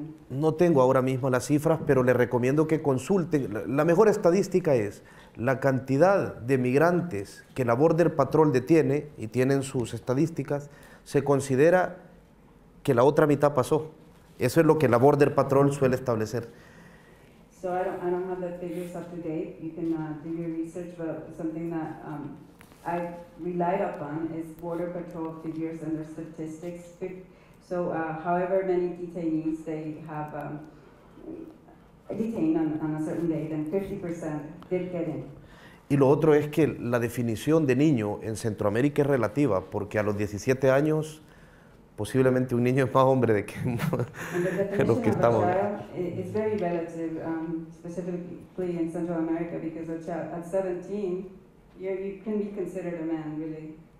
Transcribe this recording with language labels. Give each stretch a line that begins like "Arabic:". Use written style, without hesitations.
Spanish: No tengo ahora mismo las cifras, pero les recomiendo que consulten. La mejor estadística es la cantidad de migrantes que la Border Patrol detiene, y tienen sus estadísticas, se considera que la otra mitad pasó. Eso es lo que la Border Patrol suele establecer.
English: So I don't have the figures up to date. You can do your research, but something that I relied upon is Border Patrol figures and their statistics. So however many detainees they have detained on a certain day, then 50% did get in.
Spanish: Y lo otro es que la definición de niño en Centroamérica es relativa, porque a los 17 años posiblemente un niño es más hombre de que los que estamos.
English: It's very relative, specifically in Central America, because at 17, you can be considered a man, really.